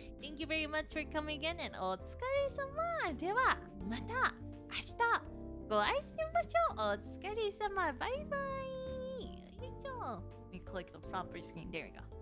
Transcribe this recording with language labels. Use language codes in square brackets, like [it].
[en] Thank you very much for coming again and [ja] お疲れ様。では、また明日ご愛しましょう。お疲れ様。バイバイ。よいしょ。 [en] Let me click the proper screen. There we go.